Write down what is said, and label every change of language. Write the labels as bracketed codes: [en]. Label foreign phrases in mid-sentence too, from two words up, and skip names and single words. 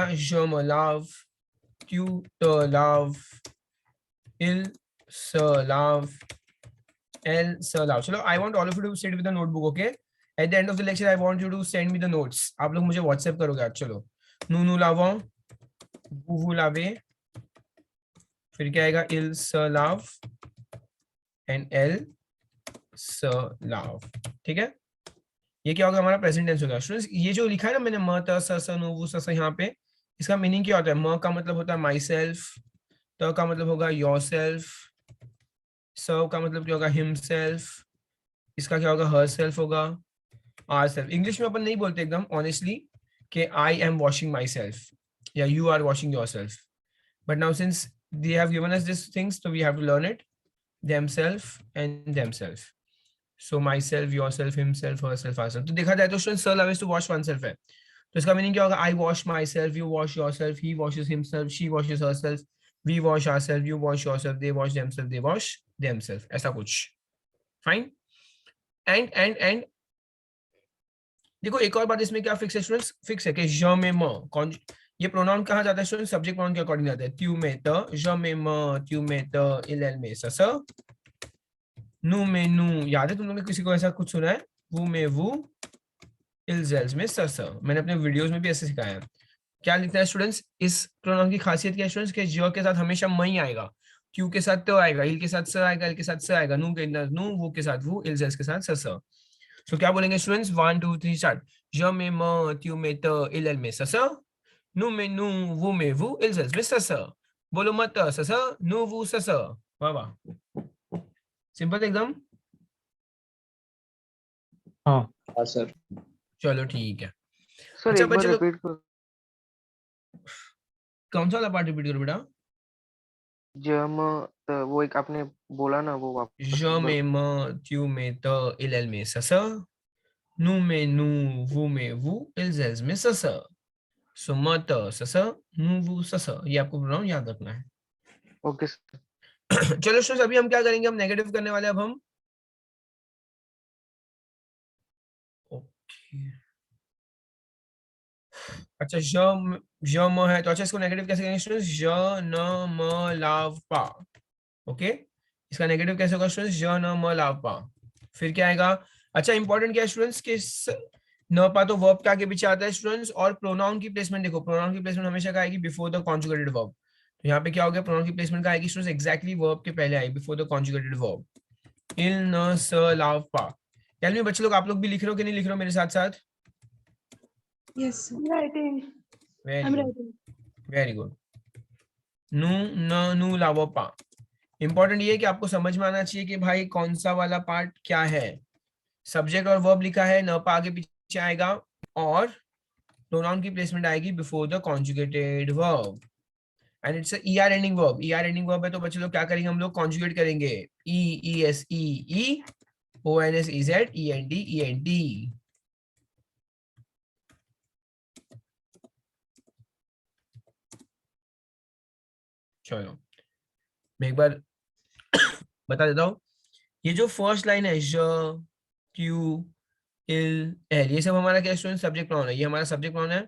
[fr] je me lave, tu te laves, il se lave, elle se lave. [hi] चलो, [en] I want all of you to sit with the notebook. Okay, at the end of the lecture I want you to send me the notes. [hi] आप लोग मुझे WhatsApp करोगे आज. चलो, [fr] nous lavons, vous lavez, [hi] फिर क्या आएगा? [fr] il se lave एंड elle se lave. [hi] ठीक है, ये क्या होगा? हमारा [en] present tense [hi] होगा. स्टूडेंट्स ये जो लिखा है ना मैंने, [fr] me te se nous vous se, [hi] यहाँ पे इसका मीनिंग क्या होता है? म का मतलब होता है [en] my self, [hi] त का मतलब होगा [en] your self, [hi] स का मतलब क्या होगा? [en] him self, [hi] इसका क्या होगा? [en] her self [hi] होगा, [en] our self. [hi] इंग्लिश में अपन नहीं बोलते एकदम ऑनेस्टली कि [en] I am washing my self [hi] या [en] you are washing your self. but now since they have given us this things, so we have to learn it. Themself and themself. So myself, yourself, himself, herself, ourself. [hi] तो देखा जाए तो स्टूडेंट [en] sir loves to wash oneself [hi] है. तो इसका मीनिंग क्या होगा? [en] I wash myself, you wash yourself, he washes himself, she washes herself, we wash ourself, you wash yourself, they wash themself, they wash themself, [hi] ऐसा कुछ। फाइन। एंड देखो एक और बात इसमें क्या फिक्स है स्टूडेंट्स, फिक्स है कि ज में म कौन, ये प्रोनाउन कहाँ जाता है स्टूडेंट, [en] subject pronoun [hi] के अकॉर्डिंग जाता है। त्यू में त, ज में म, त्यू में त, इल में स, नु में नु, याद है तुम लोगों ने किसी को ऐसा कुछ सुना है, वू में वू, इल्जेल्स में स। मैंने अपने वीडियोस में भी ऐसे सिखाया है। क्या लिखता है स्टूडेंट्स, इस प्रोनाउन की खासियत क्या है स्टूडेंट्स, के ज के साथ हमेशा म ही आएगा, क्यू के साथ तो आएगा, इल के साथ स आएगा, इल के साथ स आएगा, नु के नु, वो के साथ वो, इल्जेल्स के साथ स। सो क्या बोलेंगे स्टूडेंट्स, 1 2 3 स्टार्ट। ज में म, त्यू में त, इल में स, नु में नु, वू में वू, इल्जेल्स में स। बोलो [fr] me te se, nous vous se. [hi] वाह वाह, सिंपल एकदम। हाँ सर। चलो ठीक है। सर अच्छा एक बार बच्चे लोग, रिपीट करो। कौन सा वाला पार्ट रिपीट करो बेटा। जम वो एक आपने बोला ना, वो वापस ज एक बार। में म, त्यू में त, इल में स, नु में नु, वू में वू, इल्जेल्स में स। [fr] सो me te se, nous vous se. [hi] ये आपको प्रोनाउन याद रखना है। ओके सर। चलो स्टूडेंट्स अभी हम क्या करेंगे, हम नेगेटिव करने वाले हैं अब हम। ओके अच्छा, ज म है तो अच्छा इसको नेगेटिव कैसे करेंगे स्टूडेंट्स, [fr] je ne me lave pas. [hi] ओके, इसका नेगेटिव कैसे होगा स्टूडेंट्स, [fr] je ne me lave pas. [hi] फिर क्या आएगा, अच्छा इंपॉर्टेंट क्या है स्टूडेंट्स कि न पा तो वर्ब के आगे पीछे आता है स्टूडेंट्स, और प्रोनाउन की प्लेसमेंट देखो, प्रोनाउन की प्लेसमेंट हमेशा क्या आएगी, [en] before the conjugated verb. [hi] तो यहाँ पे क्या हो गया, प्रोनाउन की प्लेसमेंट का आएगी स्टूडेंट्स एग्जैक्टली वर्ब के पहले आएगी, [en] before the conjugated verb. [fr] il ne se lave pas. [en] tell me [hi] बच्चे लोग, आप लोग भी लिख रहे हो कि नहीं लिख रहे हो मेरे साथ साथ। [en] Yes, writing. वेरी I'm गुड, writing. very good. [fr] nous ne nous lavons pas. [hi] इंपॉर्टेंट ये है कि आपको समझ में आना चाहिए कि भाई कौन सा वाला पार्ट क्या है। सब्जेक्ट और वर्ब लिखा है, न पा आगे पीछे आएगा, और प्रोनाउन की प्लेसमेंट आएगी [en] before the conjugated verb, and it's a ER ending verb. ER ending verb [hi] है तो बच्चे लोग क्या करेंगे, हम लोग कॉन्जुगेट करेंगे, [en] E E S E E, O N S E Z, E N D E N D. [hi] चलो मैं एक बार बता देता हूँ, ये जो [en] first line [hi] है, ज, क्यू, इल, एल, ये सब हमारा क्या स्टूडेंट, [en] subject pronoun [hi] है, ये हमारा [en] subject pronoun [hi] है।